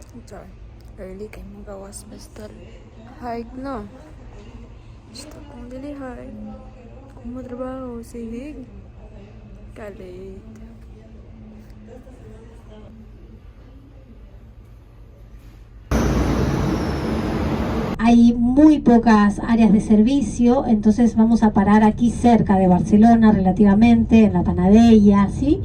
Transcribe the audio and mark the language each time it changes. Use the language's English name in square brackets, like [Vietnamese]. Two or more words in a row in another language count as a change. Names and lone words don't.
[Cebuano] Char. Early kay magawas basta hard no. Basta pang dili hard. Kung mo trabaho, sige. Kalit. [Spanish] Hay muy pocas áreas de servicio, entonces vamos a parar aquí cerca de Barcelona relativamente, en la Panadella, ¿sí?